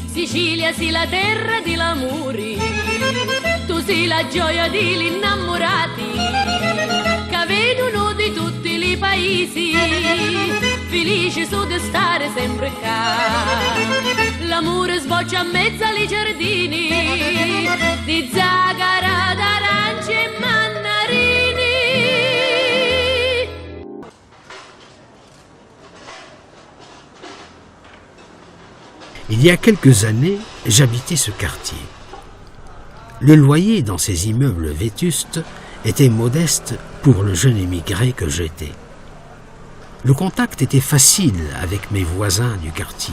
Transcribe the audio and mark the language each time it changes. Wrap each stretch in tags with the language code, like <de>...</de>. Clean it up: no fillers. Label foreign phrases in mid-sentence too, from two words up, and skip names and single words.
<it>Sicilia sì la terra di l'amore, tu sei la gioia degli innamorati, che vedono di tutti i paesi, felici su di stare sempre qua. L'amore sboccia a mezzo ai giardini, di zagara, d'arance e mannarini.</it> <fr>Il y a quelques années, j'habitais ce quartier. Le loyer dans ces immeubles vétustes était modeste pour le jeune émigré que j'étais. Le contact était facile avec mes voisins du quartier.</fr>